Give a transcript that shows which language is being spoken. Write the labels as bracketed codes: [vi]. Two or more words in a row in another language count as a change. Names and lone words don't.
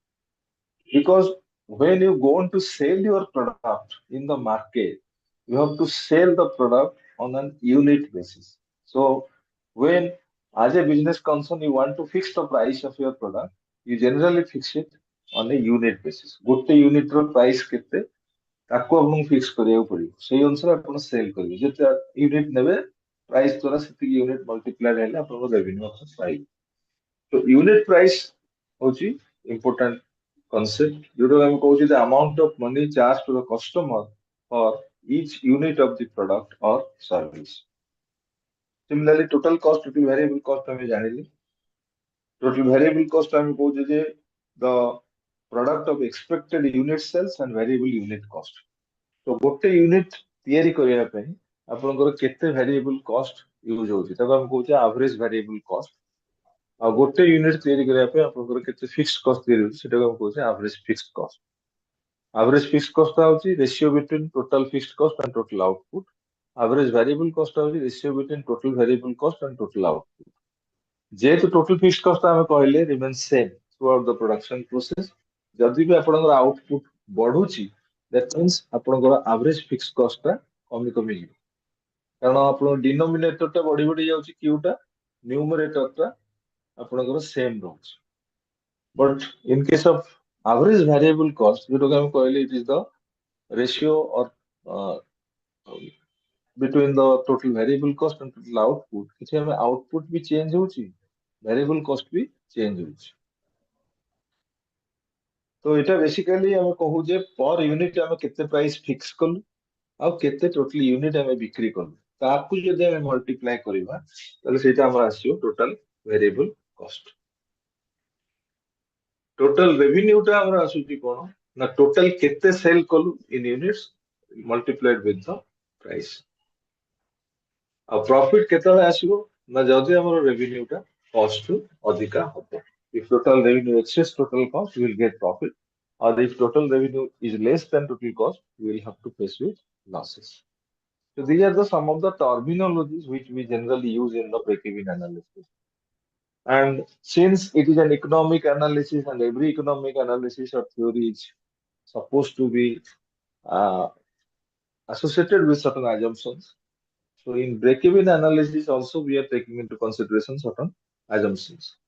[en] Because when you go on to sell your product in the market, you have to sell the product on an unit basis. So when as a business concern you want to fix the price of your product, you generally fix it on a unit basis. [or] ଗୋଟେ ୟୁନିଟ୍ ର ପ୍ରାଇସ୍ କେତେ ତାକୁ ଆପଣଙ୍କୁ ଫିକ୍ସ କରିବାକୁ ପଡିବ, ସେଇ ଅନୁସାରେ ଆପଣ ସେଲ୍ କରିବେ, ଯେତେ ୟୁନିଟ୍ ନେବେ ପ୍ରାଇସ୍ ଦ୍ୱାରା ସେତିକି ୟୁନିଟ୍ ମଲ୍ଟିପ୍ଲାଏ ହେଲେ ଆପଣଙ୍କ ରେଭିନ୍ୟୁ ଆପଣ ପାଇବେ। ତ [en] unit price [or] ହଉଛି [en] important concept, [or] ଯୋଉଟା ଆମେ କହୁଛେ [en] the amount of money charged to the customer for each unit of the product or service. Similarly, total cost, total variable cost [or] ଆମେ ଜାଣିଲେ। [en] Total variable cost [or] ଆମେ କହୁଛେ ଯେ [en] the product of expected unit sales and variable unit cost. [or] So ଗୋଟେ ୟୁନିଟ୍ ତିଆରି କରିବା ପାଇଁ ଆପଣଙ୍କର କେତେ [en] variable cost use [or] ହଉଛି ତାକୁ ଆମେ କହୁଛେ [en] average variable cost। [or] ଆଉ ଗୋଟେ ୟୁନିଟ୍ ତିଆରି କରିବା ପାଇଁ ଆପଣଙ୍କର କେତେ [en] fixed cost [or] ତିଆରି ହଉଛି ସେଟାକୁ ଆମେ କହୁଛେ [en] average fixed cost। Average fixed cost ହଉଛି ratio between total fixed cost and total output। Average variable cost ହଉଛି ratio between total variable cost and total output। ଯେହେତୁ total fixed cost [or] ଆମେ କହିଲେ [en] remains same throughout the production process, [or] ଯଦି ବି ଆପଣଙ୍କର output ବଢୁଛି [en] that means [or] ଆପଣଙ୍କର [en] average fixed cost [or] ଟା କମି କମି ଯିବ, କାରଣ ଆପଣଙ୍କ denominator ଟା ବଢି ବଢି ଯାଉଛି Q ଟା, numerator ଟା ଆପଣଙ୍କର ସେମ୍ ରହୁଛି। [en] But in case of average variable cost, [or] ଯୋଉଟାକୁ ଆମେ କହିଲେ [en] it is the ratio or between the total variable cost and total output, [or] କିଛି ଆମେ output ବି change ହଉଛି, [en] variable cost [or] ବି change ହଉଛି। ତ ଏଟା ବେସିକାଲି ଆମେ କହୁଛେ [en] per unit [or] ଆମେ କେତେ ପ୍ରାଇସ୍ ଫିକ୍ସ କଲୁ ଆଉ କେତେ [en] total unit [or] ଆମେ ବିକ୍ରି କଲୁ, ତାକୁ ଯଦି ଆମେ ମଲ୍ଟିପ୍ଲାଏ କରିବା ତାହେଲେ ସେଇଟା ଆମର ଆସିବ [en] total variable cost. total revenue [or] ଟା ଆମର ଆସୁଛି କଣ ନା ଟୋଟାଲ କେତେ ସେଲ୍ କଲୁ [en] in units multiplied with the price. [or] ଆଉ ପ୍ରଫିଟ୍ କେତେବେଳେ ଆସିବ ନା ଯଦି ଆମର ରେଭିନ୍ୟୁ ଟା କଷ୍ଟ ରୁ ଅଧିକା ହବ। [en] If total revenue exceeds total cost, we will get profit. Or if total revenue is less than total cost, we will have to face with losses. So these are some of the terminologies which we generally use in the break-even analysis. And since it is an economic analysis and every economic analysis or theory is supposed to be associated with certain assumptions, so in break-even analysis also we are taking into consideration certain assumptions.